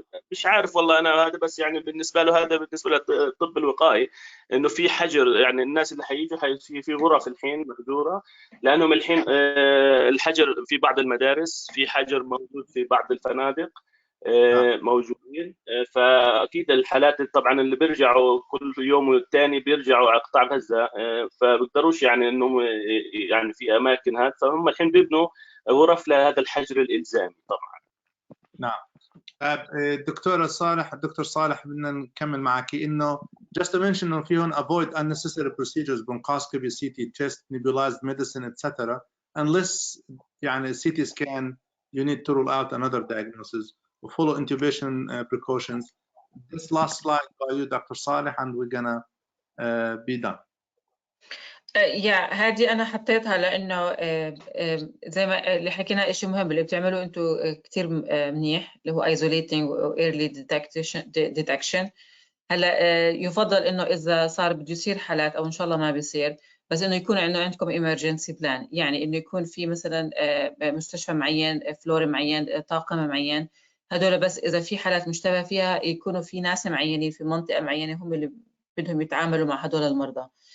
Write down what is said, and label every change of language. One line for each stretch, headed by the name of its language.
Arabic: مش عارف والله انا هذا، بس يعني بالنسبه له هذا بالنسبه للطب الوقائي انه في حجر، يعني الناس اللي حييجوا في غرف الحين مهجوره، لانهم الحين الحجر في بعض المدارس، في حجر موجود في بعض الفنادق موجودين. فاكيد الحالات طبعا اللي بيرجعوا كل يوم والثاني بيرجعوا على قطاع غزه، فبيقدروش يعني انهم يعني في اماكن هذا، فهم الحين بيبنوا غرف لهذا الحجر الالزامي طبعا. نعم. الدكتور صالح بدنا نكمل معك انه
English: just to mention
Arabic: انه في هون
English: avoid unnecessary procedures bronchoscopy, CT test, nebulized medicine etc. unless يعني CT scan you need to rule out another diagnosis, follow intubation precautions. This last slide by you Dr. Saleh and we're gonna be done.
Arabic: هذه أنا حطيتها لأنه زي ما اللي حكينا شيء مهم اللي بتعملوا أنتوا كتير منيح، اللي هو isolating و early detection. هلا يفضل إنه إذا صار بده يصير حالات أو إن شاء الله ما بيصير، بس إنه يكون عندكم emergency plan، يعني إنه يكون في مثلا مستشفى معين، فلور معين، طاقم معين، هدول بس إذا في حالات مشتبه فيها يكونوا في ناس معينين في منطقة معينة هم اللي بدهم يتعاملوا مع هدول المرضى.